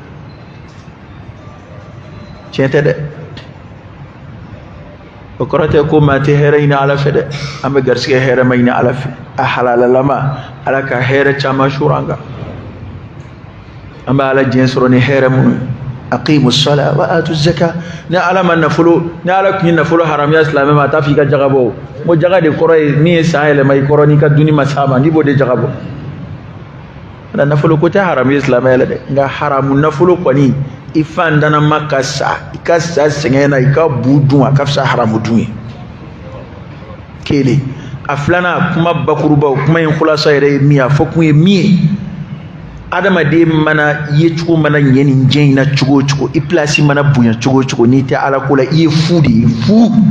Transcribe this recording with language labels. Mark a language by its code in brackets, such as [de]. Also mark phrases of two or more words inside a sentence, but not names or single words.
[bm] tiɲɛ tɛ dɛ o kɔrɔ tɛ ko maa tɛ hɛrɛ ɲini Ala fɛ dɛ an bɛ garisigɛ hɛrɛ ma ɲini Ala fɛ a halalalama Ala ka hɛrɛ caman sura an kan an bɛ Ala diɲɛ sɔrɔ ni hɛrɛ minnu ye aqimu [ar] الصلاة وآتوا الزكاة [bm] ni Ala ma nafolo ni Ala tun ye nafolo haramiya silamɛ ma a t'a fɔ i ka jaga bɔ n ko jaga de kɔrɔ ye min ye san yɛlɛma i kɔrɔ n'i ka dunni ma s'a ma n'i b'o de jaga bɔ nafolo ko tɛ haramu ye silamɛya la dɛ nka haramu nafolo kɔni i fandanama ka sa i ka sa sɛgɛn na i ka bu dun a ka fisa haramu dun ye kelen a filanan kuma bakurubaw kuma in kulasa yɛrɛ ye min a fɔ kun ye min ye adamaden mana ye cogo mana ɲɛ nin diɲɛ in na cogo o cogo i pilasi mana bonya cogo o cogo n'i tɛ Ala ko la i ye fu de ye fu